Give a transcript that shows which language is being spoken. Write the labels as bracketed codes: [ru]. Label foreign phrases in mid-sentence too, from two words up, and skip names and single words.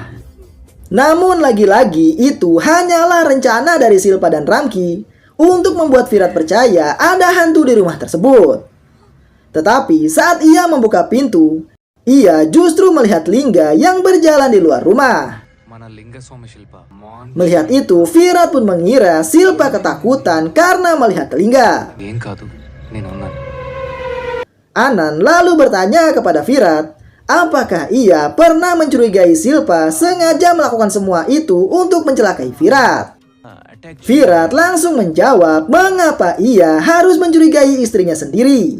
[id] Namun lagi-lagi itu hanyalah rencana dari Silpa dan Ramki untuk membuat Virat percaya ada hantu di rumah tersebut. Tetapi saat ia membuka pintu, ia justru melihat Lingga yang berjalan di luar rumah. [te] మన లింగస్వామి శిల్ప [id] Melihat itu, Virat pun mengira Silpa ketakutan karena melihat Lingga. [te] ఏం కాదు నేను ఉన్నాను. [id] Anan lalu bertanya kepada Virat, apakah ia pernah mencurigai Silpa sengaja melakukan semua itu untuk mencelakai Virat. Virat langsung menjawab mengapa ia harus mencurigai istrinya sendiri.